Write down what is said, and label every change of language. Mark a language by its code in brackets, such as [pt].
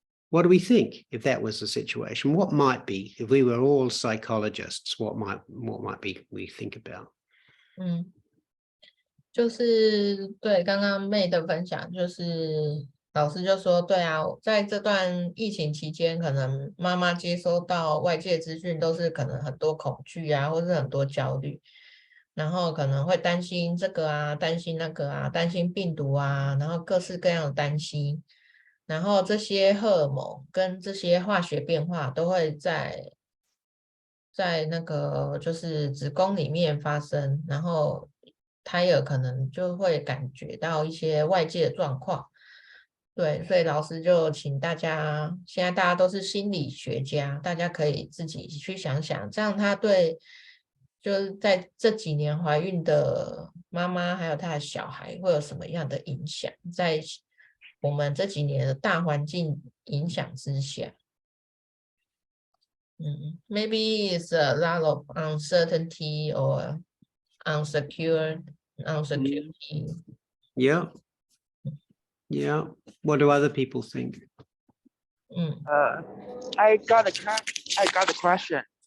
[en] What do we think if that was the situation? What might be, if we were all psychologists, what might we think about? [zh] 就是对刚刚妹的分享，就是老师就说，对啊，在这段疫情期间，可能妈妈接收到外界资讯都是可能很多恐惧啊，或是很多焦虑，然后可能会担心这个啊，担心那个啊，担心病毒啊，然后各式各样的担心，然后这些荷尔蒙跟这些化学变化都会在那个就是子宫里面发生，然后胎儿可能就会感觉到一些外界的状况。对，所以老师就请大家，现在大家都是心理学家，大家可以自己去想想，这样他对就是在这几年怀孕的妈妈还有她的小孩会有什么样的影响，在我们这几年的大环境影响之下。 [en] Maybe it's a lot of uncertainty or insecurity. Yeah. What do other people think? I got a question.